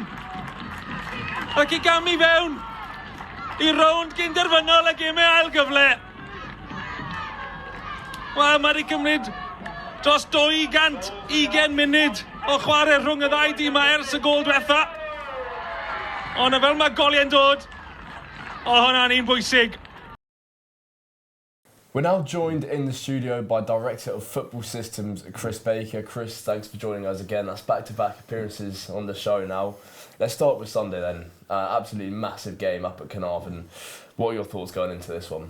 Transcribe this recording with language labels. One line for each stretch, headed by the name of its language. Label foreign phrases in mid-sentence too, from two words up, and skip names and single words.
Welsh: Ac i gamu fewn i rownd gynderfynol a gemau ail gyfle. Wel, mae wedi cymryd dros 220 munud o chwarae rhwng y ddau dîm ers y gol diwetha. Ond fel mae goliau'n dod, o hwnna'n un bwysig.
English: We're now joined in the studio by Director of Football Systems, Chris Baker. Chris, thanks for joining us again. That's back-to-back appearances on the show now. Let's start with Sunday then. Absolutely massive game up at Caernarfon. What are your thoughts going into this one?